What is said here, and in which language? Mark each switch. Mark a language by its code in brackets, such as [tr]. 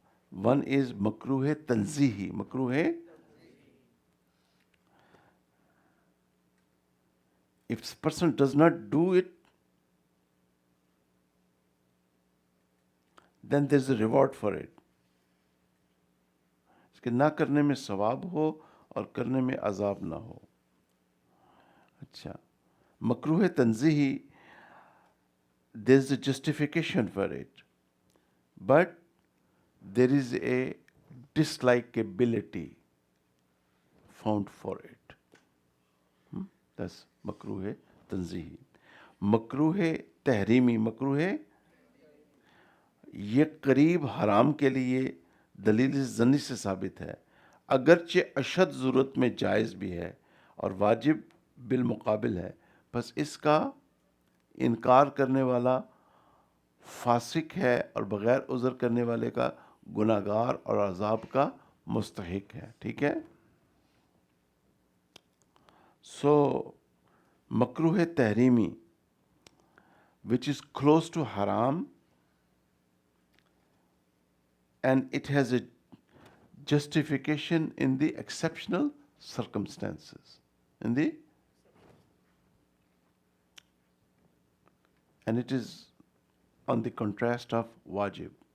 [en] One is makruh tanzihi. Makruh, if person does not do it, then there is a reward for it. [ur] کہ نہ کرنے میں ثواب ہو اور کرنے میں عذاب نہ ہو. [en] اچھا، مکروہ تنزیہی there is a justification for it, but there is a dislikability found for it. That's [ur] مکروہ تنزیہی. مکروہ تحریمی، مکروہ یہ قریب حرام کے لیے دلیل ظنی سے ثابت ہے، اگرچہ اشد ضرورت میں جائز بھی ہے اور واجب بالمقابل ہے، بس اس کا انکار کرنے والا فاسق ہے اور بغیر عذر کرنے والے کا گناہگار اور عذاب کا مستحق ہے. ٹھیک ہے. [en] So مکروہ تحریمی which is close to haram and it has a justification in the exceptional circumstances, and it is on the contrast of wajib.